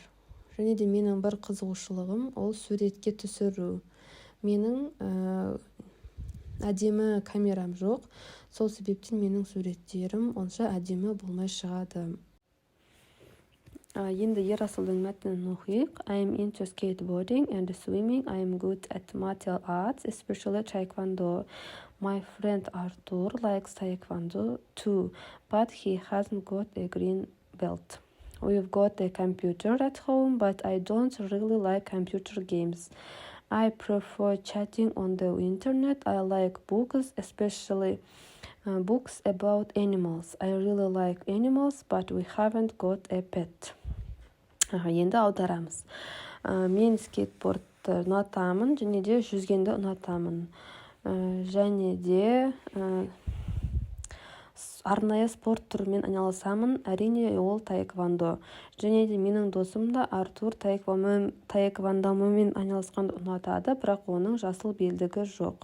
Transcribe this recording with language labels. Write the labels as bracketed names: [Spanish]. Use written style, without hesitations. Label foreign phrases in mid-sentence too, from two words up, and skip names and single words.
[Kazakh] Және де менің бір қызығушылығым ол суретке түсіру. Менің әдемі камерам жоқ, сол себептен менің суреттерім онша әдемі болмай шығады. Енді Ерасылдың мәтінін оқиық. [English] I am into skateboarding and swimming. I am good at martial arts, especially taekwondo. My friend Arthur likes taekwondo too, but he hasn't got a green belt. We've got a computer at home, but I don't really like computer games. I prefer chatting on the internet. I like books, especially books about animals. I really like animals, but we haven't got a pet. [Kazakh] Енді аударамыз. Мен скейтбордты ұнатамын, және де жүзгенді ұнатамын. Және де арнайы спорт түрімен айналысамын, әрине ол таэквондо. Және де менің досым да Артур таэквондомен айналысқанды ұнатады, бірақ оның жасыл белдігі жоқ.